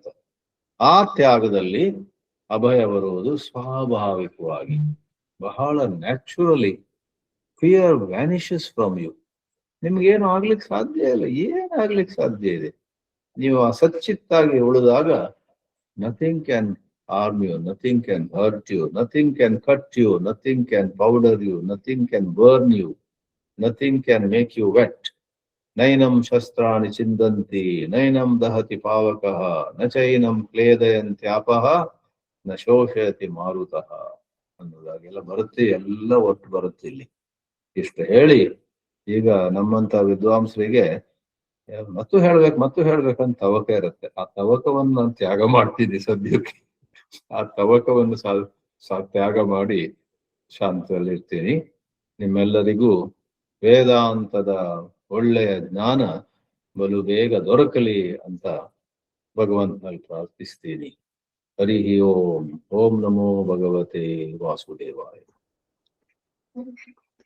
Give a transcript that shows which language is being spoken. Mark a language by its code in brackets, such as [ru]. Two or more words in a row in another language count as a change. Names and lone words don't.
[kn] ಆ ತ್ಯಾಗದಲ್ಲಿ ಅಭಯ ಬರುವುದು ಸ್ವಾಭಾವಿಕವಾಗಿ, ಬಹಳ ನ್ಯಾಚುರಲಿ. [en] fear vanishes from you. [kn] ನಿಮ್ಗೇನು ಆಗ್ಲಿಕ್ಕೆ ಸಾಧ್ಯ ಇಲ್ಲ. ಏನಾಗ್ಲಿಕ್ಕೆ ಸಾಧ್ಯ ಇದೆ? ನೀವು ಅಸಚ್ಚಿತ್ತಾಗಿ ಉಳಿದಾಗ [en] nothing can harm you, nothing can hurt you, nothing can cut you, nothing can powder you, nothing can burn you, nothing can make you wet. [sa] ನೈನಂ ಶಸ್ತ್ರಾಣಿ ಚಿಂದಂತಿ ನೈನಂ ದಹತಿ ಪಾವಕಃ ನ ಚೈನಂ ಕ್ಲೇದಯಂತ್ಯಾಪಃ ನ ಶೋಷಯತಿ ಮಾರುತಃ [kn] ಅನ್ನೋದಾಗೆಲ್ಲ ಬರುತ್ತೆ. ಎಲ್ಲ ಒಟ್ಟು ಬರುತ್ತೆ ಇಲ್ಲಿ. ಇಷ್ಟು ಹೇಳಿ ಈಗ ನಮ್ಮಂತ ವಿದ್ವಾಂಸರಿಗೆ ಮತ್ತು ಹೇಳ್ಬೇಕಂತ ತವಕ ಇರುತ್ತೆ. ಆ ತವಕವನ್ನು ನಾನು ತ್ಯಾಗ ಮಾಡ್ತೀನಿ ಸದ್ಯಕ್ಕೆ. ಆ ತವಕವನ್ನು ತ್ಯಾಗ ಮಾಡಿ ಶಾಂತಿಯಲ್ಲಿ ಇರ್ತೀನಿ. ನಿಮ್ಮೆಲ್ಲರಿಗೂ ವೇದಾಂತದ ಒಳ್ಳೆಯ ಜ್ಞಾನ ಬಲು ಬೇಗ ದೊರಕಲಿ ಅಂತ ಭಗವಂತನಲ್ಲಿ ಪ್ರಾರ್ಥಿಸ್ತೀನಿ. [sa] ಹರಿ ಓಂ. ಓಂ ನಮೋ ಭಗವತೆ ವಾಸುದೇವಾಯ.